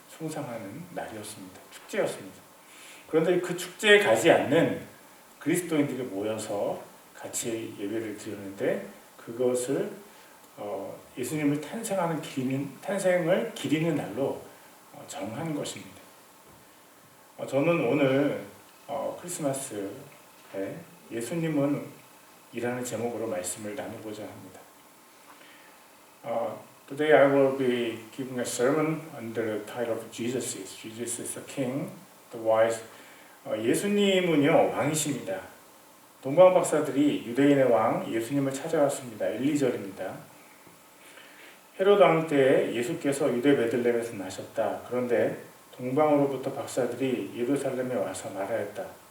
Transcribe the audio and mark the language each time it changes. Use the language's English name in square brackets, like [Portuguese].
[Korean] 숭상하는 날이었습니다. 축제였습니다. 그런데 그 축제에 가지 않는 그리스도인들이 모여서 같이 예배를 드렸는데 그것을 예수님을 탄생을 기리는 날로 정한 것입니다. 저는 오늘 크리스마스에 예수님은 이라는 제목으로 말씀을 나누고자 합니다. [English] Today I will be giving a sermon under the title of Jesus is the King, the wise. [Korean] 예수님은요 왕이십니다. 동방 박사들이 유대인의 왕 예수님을 찾아왔습니다. 1, 2절입니다. 헤롯 왕 때 예수께서 유대 베들레헴에서 나셨다. 그런데 동방으로부터 박사들이 예루살렘에 와서 말하였다.